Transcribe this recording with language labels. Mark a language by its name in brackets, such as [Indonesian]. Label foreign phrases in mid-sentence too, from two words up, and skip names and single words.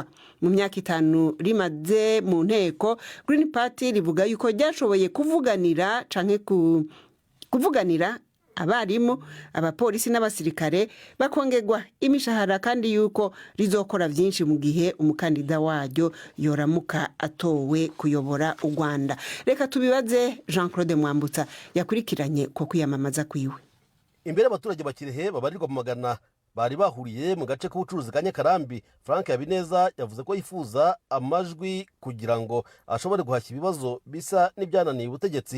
[Rundi] Mu myaka 5 rimaze mu nteko, Green Party rivuga yuko ryashoboye kuvuganira canke kuvuganira abarimu, abapolisi n'abasirikare bakongerwa imishahara, kandi yuko rizokora vyinshi mu gihe umukandida waryo yoramuka atowe kuyobora u Rwanda. Reka tubibaze Jean-Claude Mwambutsa yakurikiranye ko kwiyamamaza kwiwe. Imbere abaturage bakirehe babarirwa mu magana bari bahuriye mu gace k'ubucuruzi ka Nyakarambi, Frank Habineza yavuze ko yifuza amajwi kugira ngo ashobore guhashya ibibazo bisa n'ibyananiye ubutegetsi.